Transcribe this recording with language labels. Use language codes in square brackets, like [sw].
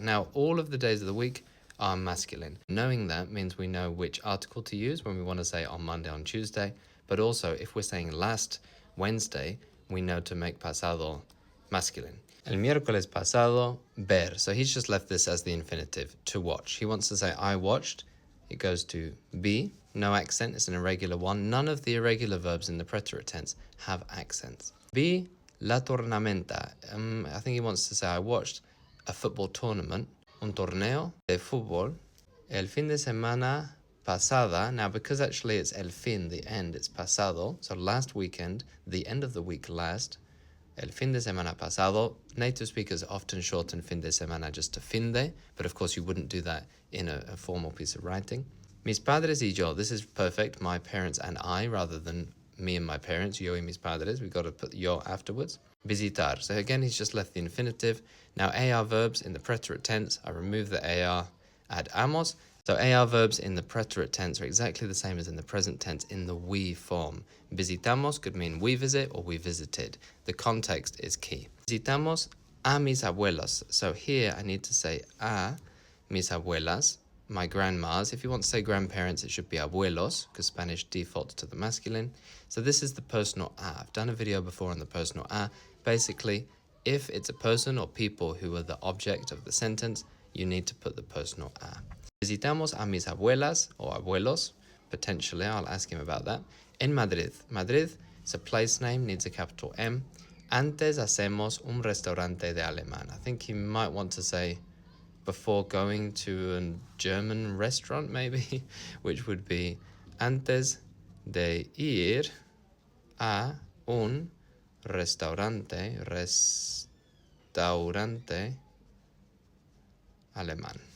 [en] Now, all of the days of the week are masculine. Knowing that means we know which article to use when we want to say on Monday, on Tuesday. But also, if we're saying last Wednesday, we know to make pasado masculine. [es] El miércoles pasado, ver. [en] So he's just left this as the infinitive, to watch. He wants to say, I watched. It goes to be. No accent. It's an irregular one. None of the irregular verbs in the preterite tense have accents. [es] Vi la tornamenta. [en] I think he wants to say, I watched a football tournament, [es] un torneo de fútbol, el fin de semana pasada. [en] Now, because actually it's el fin, the end, it's pasado. So last weekend, the end of the week last, [es] el fin de semana pasado. [en] Native speakers often shorten fin de semana just to fin de, but of course you wouldn't do that in a formal piece of writing. [es] Mis padres y yo. [en] This is perfect, my parents and I, rather than me and my parents, [es] yo y mis padres. [en] We've got to put yo afterwards. Visitar. So again, he's just left the infinitive. Now, AR verbs in the preterite tense, I remove the AR, add amos. So AR verbs in the preterite tense are exactly the same as in the present tense in the we form. Visitamos could mean we visit or we visited. The context is key. [es] Visitamos a mis abuelos. [en] So here I need to say [es] a mis abuelas, [en] my grandmas. If you want to say grandparents, it should be abuelos, because Spanish defaults to the masculine. So this is the personal a. I've done a video before on the personal a. Basically, if it's a person or people who are the object of the sentence, you need to put the personal a. [es] Visitamos a mis abuelas or abuelos. [en] Potentially, I'll ask him about that. En Madrid. Madrid is a place name, needs a capital M. [es] Antes hacemos un restaurante de alemán. [en] I think he might want to say before going to a German restaurant, maybe, which would be [es] antes de ir a un restaurante alemán.